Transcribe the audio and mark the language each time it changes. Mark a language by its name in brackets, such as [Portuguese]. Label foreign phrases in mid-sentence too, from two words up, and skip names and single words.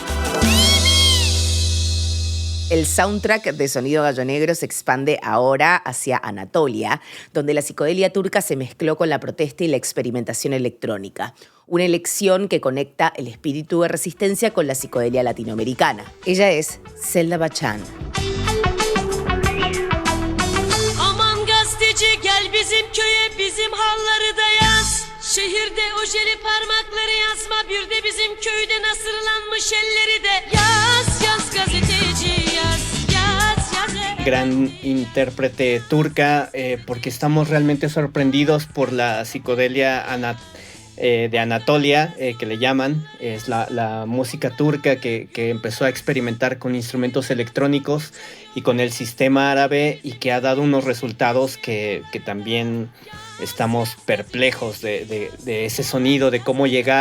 [Spanish] El soundtrack de Sonido Gallo Negro se expande ahora hacia Anatolia, donde la psicodelia turca se mezcló con la protesta y la experimentación electrónica. Una elección que conecta el espíritu de resistencia con la psicodelia latinoamericana. Ella es Selda Bachan. [Turkish] Aman gazeteci gel bizim köye bizim halları da yaz. Şehirde ojeli parmakları yazma bir de bizim köyde nasırlanmış elleri de yaz yaz gazeteci yaz. [Spanish] Gran intérprete turca, porque estamos realmente sorprendidos por la psicodelia de Anatolia, que le llaman. Es la música turca que empezó a experimentar con instrumentos electrónicos y con el sistema árabe y que ha dado unos resultados que también estamos perplejos de ese sonido, de cómo llegar.